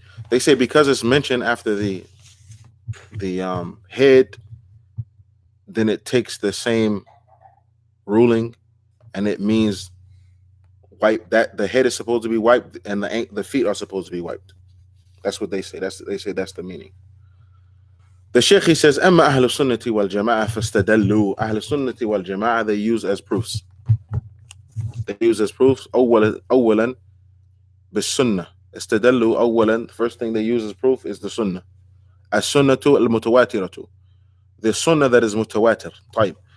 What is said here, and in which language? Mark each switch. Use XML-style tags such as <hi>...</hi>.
<en>They say because it's mentioned after the head, then it takes the same ruling, and it means wipe, that the head is supposed to be wiped and the feet are supposed to be wiped. That's what they say. They say that's the meaning. The Sheikh, he says,</en> <ar>أما أهل السنة والجماعة فاستدلوا. أهل السنة والجماعة,</ar> <en>they use as proofs. They use as proofs</en> <ar>أولا بالسنة. استدلوا أولا.</ar> <en>The first thing they use as proof is the sunnah.</en> <ar>السنة المتواترة.</ar> <en>The sunnah that is mutawatir.</en> <ar>طيب.</ar>